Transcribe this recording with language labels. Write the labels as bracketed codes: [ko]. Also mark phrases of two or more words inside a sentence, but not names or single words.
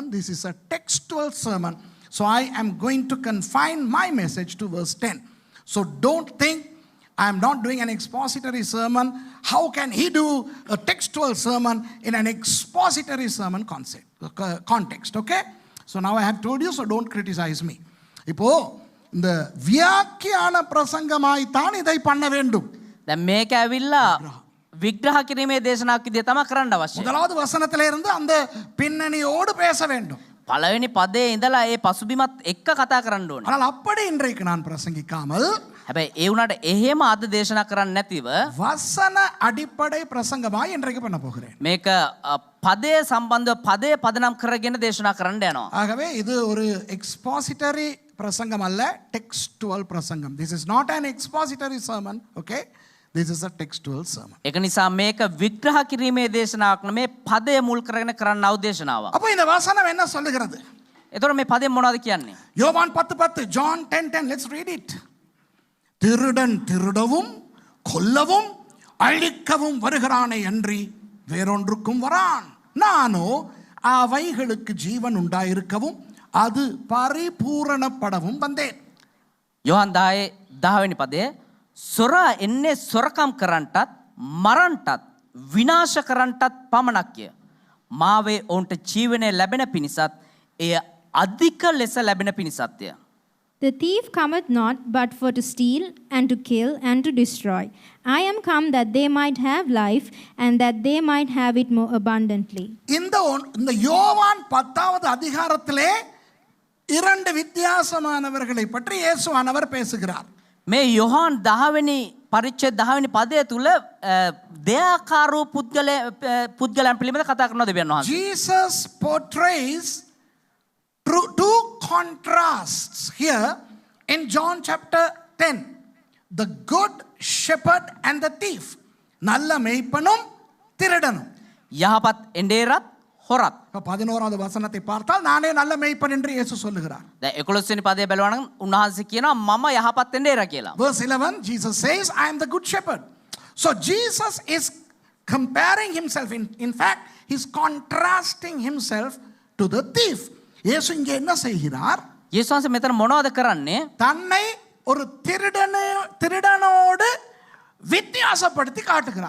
[en] This is a textual sermon. So I am going to confine my message to verse 10. So don't think I am not doing an expository sermon. How can he do a textual sermon in an expository sermon context? Okay? So now I have told you, so don't criticize me. [ta] இப்போ இந்த வியாக்கியான பிரசங்கமாய் தான் இதை பண்ண வேண்டும். [si] දැන් මේක ඇවිල්ලා විග්‍රහ කිරීමේ දේශනාවක් විදිය තමයි කරන්න අවශ්‍ය. [ta] முதலாவது வசனத்திலே இருந்து அந்த பின்னணியோடு பேச வேண்டும். [si] පළවෙනි පදේ ඉඳලා ඒ පසුබිමත් එක්ක කතා කරන්න ඕනේ. [ta] ஆனால் அப்படி இன்றைக்கு நான் பிரசங்கிக்காமல், [si] හැබැයි ඒ උනාට එහෙම අද දේශනා කරන්න නැතිව [ta] வசன அடிப்படை பிரசங்கமாய் இன்றைக்கு பண்ண போகிறேன். [si] මේක පදේ සම්බන්ධව පදේ පදනම් කරගෙන දේශනා කරන්න යනවා. [ta] ஆகவே இது ஒரு எக்ஸ்பாசிட்டரி பிரசங்கம் அல்ல, textual பிரசங்கம். [en] This is not an expository sermon, okay? This is a textual sermon. [si] ඒක නිසා මේක විග්‍රහ කිරීමේ දේශනාවක් නෙමේ පදය මුල් කරගෙන කරන්නව දේශනාවක්. [ta] அப்போ இந்த வசனம் என்ன சொல்லுகிறது? [si] එතකොට මේ පදයෙන් මොනවද කියන්නේ? [ta] யோவான் 10:10, [en] John 10:10, let's read it. [ta] திருடன் திருடவும் கொல்லவும் அழிக்கவும் வருகிறானே அன்றி வேறொன்றுக்கும் வரான். நானோ அவைகளுக்கு ஜீவன் உண்டாயிருக்கவும் அது பரிபூரணப்படவும் வந்தேன். [si] යොහන් 10 වෙනි පදයේ සොරා එන්නේ සොරකම් කරන්නටත් මරන්නටත් විනාශ කරන්නටත් පමණක්ය. මාවේ ඔවුන්ට ජීවනය ලැබෙන පිණිසත් එය අධික ලෙස ලැබෙන පිණිසත්ය. [en] The thief cometh not but for to steal and to kill and to destroy. I am come that they might have life and that they might have it more abundantly. [ta] இந்த யோவான் 10வது அதிகாரத்திலே இரண்டு வித்தியாசமானவர்களை பற்றி இயேசுவானவர் பேசுகிறார். [si] මේ යොහන් 10 වෙනි පරිච්ඡේද 10 වෙනි පදය තුල දෙයාකාරෝ පුද්ගලයන් පිළිබඳ කතා කරනවා දෙවියන් වහන්සේ. [en] Jesus portrays two contrasts here in John chapter 10. The good shepherd and the thief. [ta] நல்ல மேய்ப்பனும் திருடனும். [si] යහපත් එඬේරත් හොරත්. [ta] 11வது வசனத்தை பார்த்தால் நானே நல்ல மேய்ப்பன் என்று இயேசு சொல்லுகிறார். [si] දැන් 11 වෙනි පදය බලනවා නම් උන්වහන්සේ කියනවා මම යහපත් එඬේර කියලා. [en] Verse 11, Jesus says, I am the good shepherd. So Jesus is comparing himself, in fact, he's contrasting himself to the thief. [ta] இயேசு இங்கே என்ன செய்கிறார்? [si] යේසුස් වහන්සේ මෙතන මොනවද කරන්නේ? [ta] தன்னை ஒரு திருடனோடு வித்தியாசப்படுத்தி காட்டுகிறார்.